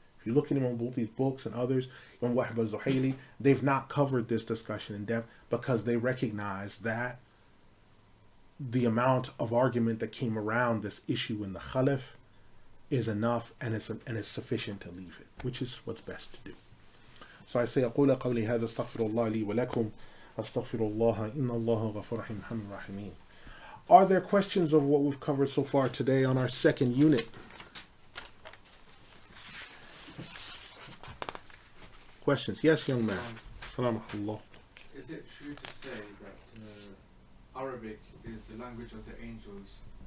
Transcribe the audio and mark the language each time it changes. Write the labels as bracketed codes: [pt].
[en] If you look at Imam al-Bulti's books and others, Imam Wahib al-Zuhaili, they've not covered this discussion in depth because they recognize that the amount of argument that came around this issue in the Khalif is enough, and it's sufficient to leave it, which is what's best to do. So I say, [ar] أقول قولي هذا استغفر الله لي ولكم أستغفر الله إن الله غفور رحيم الحمد الرحيمين. [en] Are there questions of what we've covered so far today on our second unit? Questions? Yes, young man. Salam alaikum. Is it true to say that Arabic is the language of the angels?